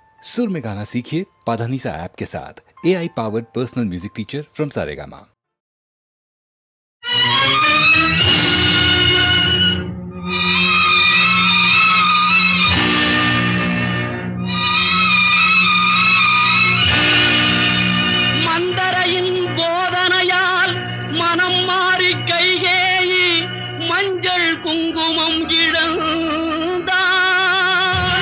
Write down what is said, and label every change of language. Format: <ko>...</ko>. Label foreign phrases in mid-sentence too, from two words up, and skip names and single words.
<hi>सुर में गाना सीखिए पाधानीसा ऐप के साथ।</hi> <en>AI powered personal music teacher from Saregama.</en> <ta>மந்தரையின் போதனையால் மனம் மாறி கைகேயி மஞ்சள் குங்குமம் இழந்தாள்.</ta>